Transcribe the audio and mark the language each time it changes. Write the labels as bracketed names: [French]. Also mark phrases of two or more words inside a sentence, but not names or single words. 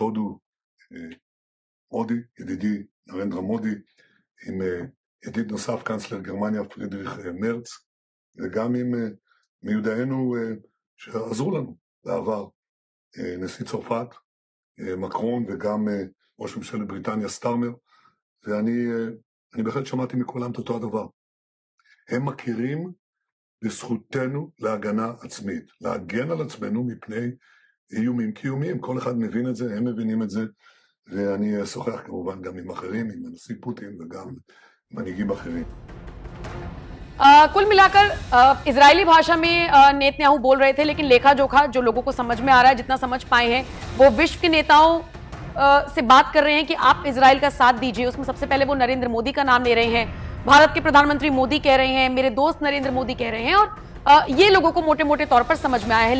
[Hebrew] הודו, מודי, ידידי נרנדרה מודי, עם ידיד נוסף קאנצלר גרמניה פרידריך מרץ, וגם עם מיודענו שעזרו לנו בעבר, נשיא צרפת, מקרון, וגם ראש ממשלת בריטניה סטארמר, ואני בהחלט שמעתי מכולם את אותו הדבר. הם מכירים בזכותנו להגנה עצמית, להגן על עצמנו מפני איומים קיומיים, כל אחד מבין את זה, הם מבינים את זה, ואני אשוחח כמובן גם עם אחרים, עם הנשיא פוטין וגם मनीगी बखरी। [Hindi] कुल मिलाकर इजरायली भाषा में नेतन्याहू बोल रहे थे, लेकिन लेखा जोखा जो लोगों को समझ में आ रहा है, जितना समझ पाए हैं, वो विश्व के नेताओं से बात कर रहे हैं कि आप इजराइल का साथ दीजिए। उसमें सबसे पहले वो नरेंद्र मोदी का नाम ले रहे हैं, भारत के प्रधानमंत्री मोदी कह रहे हैं, मेरे दोस्त नरेंद्र मोदी कह रहे हैं, और ये लोगों को मोटे मोटे तौर पर समझ में आया है।